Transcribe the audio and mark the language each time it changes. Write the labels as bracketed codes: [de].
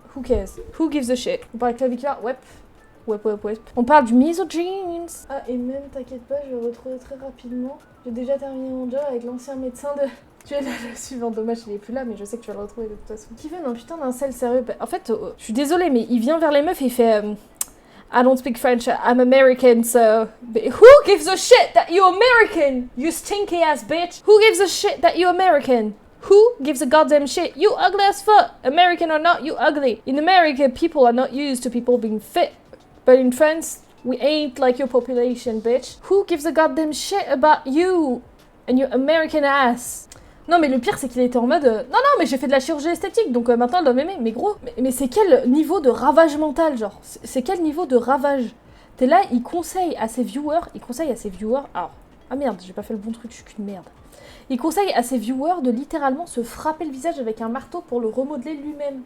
[en] Who cares? Who gives a shit? [fr] On parle claviculaire? Ouais. On parle du misogynes. Ah, et même, t'inquiète pas, je vais retrouver très rapidement. J'ai déjà terminé mon job avec l'ancien médecin de... Tu es là, le suivant, dommage, il est plus là, mais je sais que tu vas le retrouver de toute façon. Qui veut un putain d'un sel sérieux? En fait, je suis désolée, mais il vient vers les meufs et il fait... [en] I don't speak French, I'm American, so... Who gives a shit that you're American? You stinky ass bitch. Who gives a shit that you're American? Who gives a goddamn shit? You ugly as fuck. American or not, you ugly. In America, people are not used to people being fit. But in France, we ain't like your population, bitch. Who gives a goddamn shit about you and your American ass? [fr] Non mais le pire c'est qu'il était en mode non mais j'ai fait de la chirurgie esthétique donc maintenant elle doit m'aimer. Mais gros, mais c'est quel niveau de ravage mental, genre c'est quel niveau de ravage? T'es là, il conseille à ses viewers, alors, ah merde, j'ai pas fait le bon truc, je suis qu'une merde. Il conseille à ses viewers de littéralement se frapper le visage avec un marteau pour le remodeler lui-même.